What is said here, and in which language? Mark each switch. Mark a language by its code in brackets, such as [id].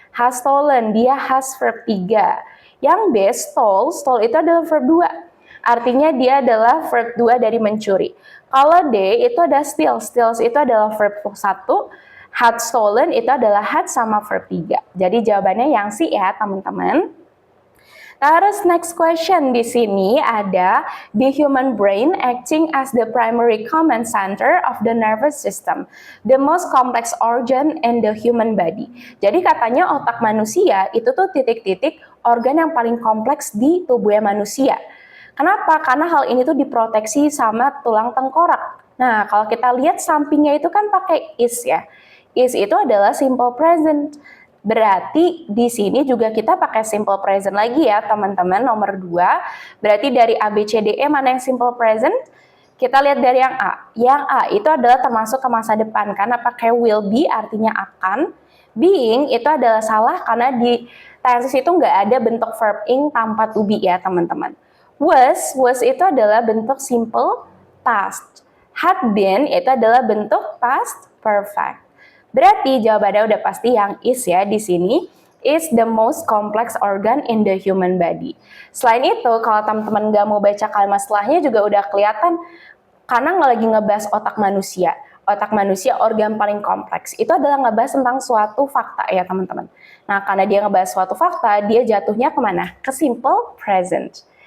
[id] Has stolen, dia has verb 3. Yang B, stole, stole itu adalah verb 2. Artinya dia adalah verb 2 dari mencuri. Kalau D itu ada steal, steals itu adalah verb 1. Had stolen itu adalah had sama verb 3. Jadi jawabannya yang C ya teman-teman. Terus next question di sini ada [en] the human brain acting as the primary command center of the nervous system, the most complex organ in the human body. [id] Jadi katanya otak manusia itu tuh titik-titik organ yang paling kompleks di tubuhnya manusia. Kenapa? Karena hal ini tuh diproteksi sama tulang tengkorak. Nah, kalau kita lihat sampingnya itu kan pakai is ya. Is itu adalah simple present. Berarti di sini juga kita pakai simple present lagi ya teman-teman, nomor 2. Berarti dari A, B, C, D, E mana yang simple present? Kita lihat dari yang A. Yang A itu adalah termasuk ke masa depan karena pakai will be artinya akan. Being itu adalah salah karena di tenses itu nggak ada bentuk verb ing tanpa to be ya teman-teman. Was itu adalah bentuk simple past. Had been itu adalah bentuk past perfect. Berarti jawabannya udah pasti yang is ya di sini. [en] Is the most complex organ in the human body. [id] Selain itu, kalau teman-teman nggak mau baca kalimat setelahnya juga udah kelihatan karena lagi ngebahas otak manusia. Otak manusia organ paling kompleks. Itu adalah ngebahas tentang suatu fakta ya teman-teman. Nah, karena dia ngebahas suatu fakta, dia jatuhnya kemana? Ke simple present.